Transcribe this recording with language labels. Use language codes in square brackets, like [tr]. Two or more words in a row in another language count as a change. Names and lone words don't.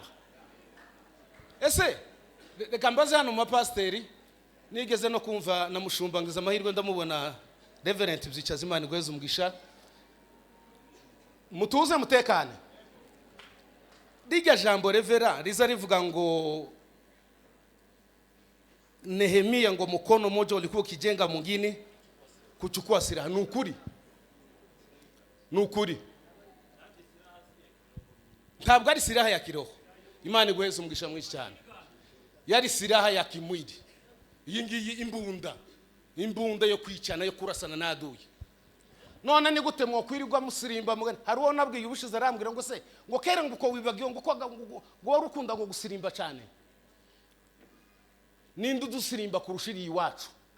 [rw] Ese reka mbaze hano mu mapasteri, nigeze no kumva na mushumba ngize amahirwe ndamubona Reverend Byicazimana Gweza umugisha. Mutuze mutekane. Rijya jambo revera riza rivuga ngo Nehemia ngo [sw] mukono moja ulikuwa ukijenga mwingine kuchukua silaha. [rw] Ni ukuri. Ntabwo ari [sw] silaha ya kiroho. [rw] Imana igweze umugisha mwinshi cyane. Yari [sw] silaha ya kimwili. [rw] Iyi ngiyi imbunda yo kwicana yo kurasana n'aduye. None ni gute mwokwirirwa musirimba mugana? Hari uwo nabwiye ubushize arambwira ngo se ngo kera ngo uko wibagiye ngo wari ukunda ngo gusirimba cyane. Ninde udusirimba kurushiri iwacu?